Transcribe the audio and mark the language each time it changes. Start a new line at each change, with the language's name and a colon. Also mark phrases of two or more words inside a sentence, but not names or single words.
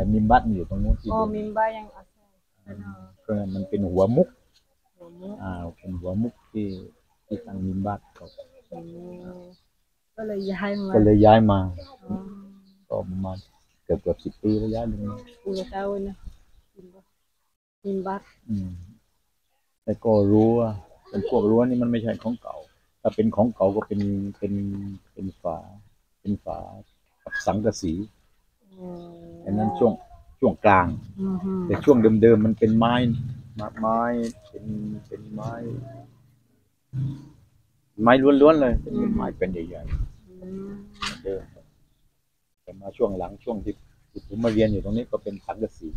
Thai: มิมบัตอยู่ตรงนู้นที่ มิมบัตยัง ก็มันเป็นหัวมุกเป็นหัวมุกที่ตั้งมิมบัตก็เลยย้ายมาก็ประมาณเกือบ10 ปีระยะหนึ่ง
Malay: 10 tahun lah. Mimbar.
Thai: แต่ก็รั้วเป็นพวกรั้วนี่มันไม่ใช่ของเก่าถ้าเป็นของเก่าก็เป็นฝากับสังกะสีอันนั้นช่วงกลางแต่ช่วงเดิมๆมันเป็นไม้เป็นไม้ล้วนๆเลยเป็นไม้เป็นใหญ่ๆเดิมแต่มาช่วงหลังช่วงที่ผมมาเรียนอยู่ตรงนี้ก็เป็นสังกะสี